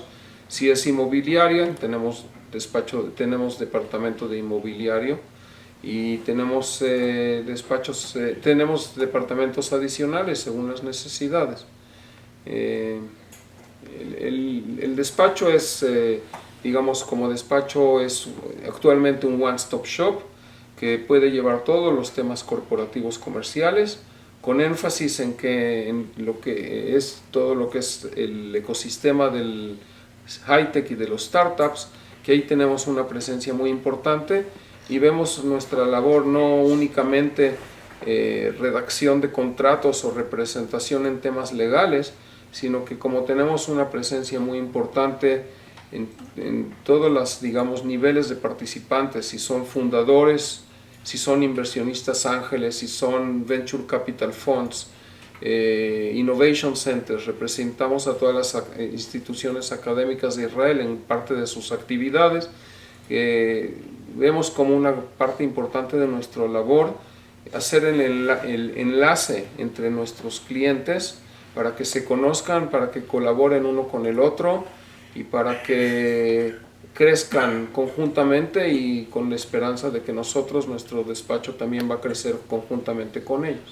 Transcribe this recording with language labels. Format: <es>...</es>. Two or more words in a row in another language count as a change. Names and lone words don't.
<es>Si es inmobiliaria, tenemos departamento de inmobiliario, y tenemos tenemos departamentos adicionales según las necesidades. El despacho es, digamos, como despacho es actualmente un</es> <en>one-stop shop</en> <es>que puede llevar todos los temas corporativos comerciales, con énfasis en lo que es todo lo que es el ecosistema del high-tech y de los startups, que ahí tenemos una presencia muy importante, y vemos nuestra labor no únicamente redacción de contratos o representación en temas legales, sino que como tenemos una presencia muy importante en todos los, digamos, niveles de participantes, si son fundadores, si son inversionistas ángeles, si son</es> <en>venture capital funds, innovation centers,</en> <es>representamos a todas las instituciones académicas de Israel en parte de sus actividades. Vemos como una parte importante de nuestra labor hacer el enlace entre nuestros clientes para que se conozcan, para que colaboren uno con el otro y para que crezcan conjuntamente, y con la esperanza de que nuestro despacho también va a crecer conjuntamente con ellos.</es>